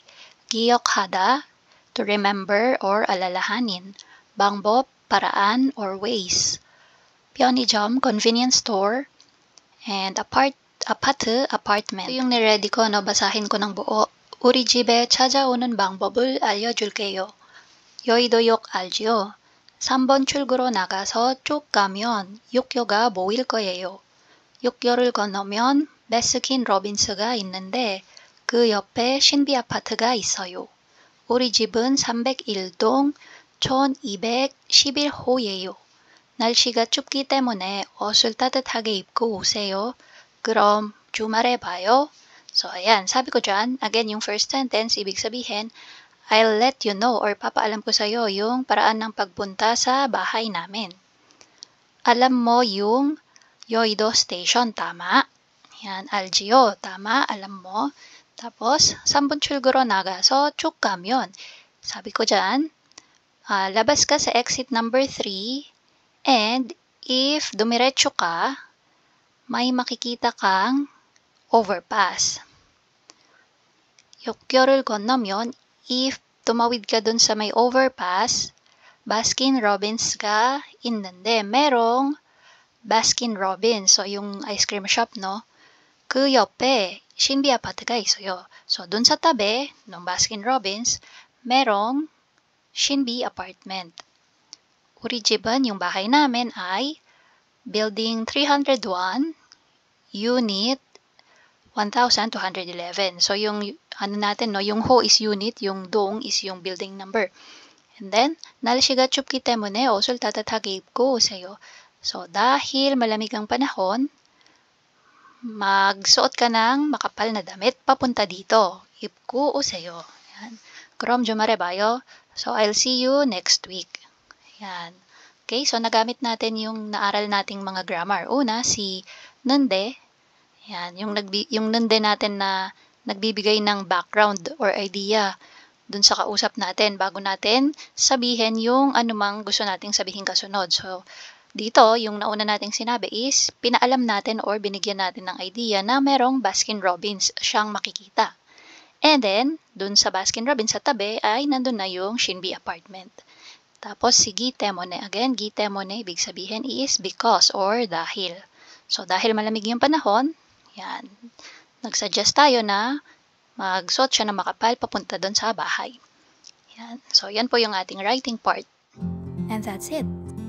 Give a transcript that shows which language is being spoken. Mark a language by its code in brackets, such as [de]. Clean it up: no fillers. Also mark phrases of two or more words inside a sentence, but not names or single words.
[en] 기억하다, to remember or alalahanin. 방법, paraan or ways. 편의점, convenience store. And 아파트, [tl] apartment. Ito yung niready ko, no? Basahin ko ng buo. [ko] 우리 집에 찾아오는 방법을 알려줄게요. 여의도역 알지요? 3번 출구로 나가서 쭉 가면 육교가 보일 거예요. 육교를 건너면 베스킨 로빈스가 있는데 그 옆에 신비 아파트가 있어요. 우리 집은 301동 1211호예요. 날씨가 춥기 때문에 옷을 따뜻하게 입고 오세요. 그럼 주말에 봐요. [tl] So, ayan. Sabi ko dyan, again, yung [en] first sentence, [tl] ibig sabihin, [en] I'll let you know [tl] or papaalam ko sa'yo yung paraan ng pagpunta sa bahay namin. Alam mo yung Yoido Station, tama? Yan, 알지요, tama, alam mo. Tapos, [ko] 3번 출구로 나가서 쭉 가면. [tl] Sabi ko dyan, labas ka sa [en] exit number 3 [tl] and if dumiretso ka, may makikita kang overpass. [ko] 육교를 건너면, [tl] if tumawid ka dun sa may overpass, Baskin Robbins ka 있는데, merong Baskin Robbins, so yung [en] ice cream shop, [tl] no? [ko] 그 옆에 신비 아파트가 있어요. [tl] So, dun sa tabi ng Baskin Robbins, merong 신비 apartment. [ko] 우리 집은, [tl] yung bahay namin ay Building 301, Unit 1211. So, yung ano natin, no, yung ho is unit, yung dong is yung [en] building number. [tl] And then, [ko] 날씨가 춥기 때문에 옷을 따뜻하게 입고 오세요. [tl] So, dahil malamig ang panahon, magsuot ka ng makapal na damit papunta dito. [ko] 입고 오세요. Yan. 그럼 주말에 봐요. [en] So, I'll see you next week. [tl] Yan. Okay, so nagamit natin yung naaral nating mga grammar. Una, si nunde. Yan, yung nunde natin na nagbibigay ng background or idea dun sa kausap natin bago natin sabihin yung anumang gusto nating sabihin kasunod. So, dito, yung nauna nating sinabi is, pinaalam natin or binigyan natin ng idea na merong Baskin Robbins siyang makikita. And then, dun sa Baskin Robbins sa tabi ay nandun na yung Shinbi apartment. Tapos, si gitemone. Again, gitemone, ibig sabihin is because or dahil. So, dahil malamig yung panahon, yan, nagsuggest tayo na magsuot siya ng makapal papunta dun sa bahay. Yan. So, yan po yung ating [en] writing part. And that's it.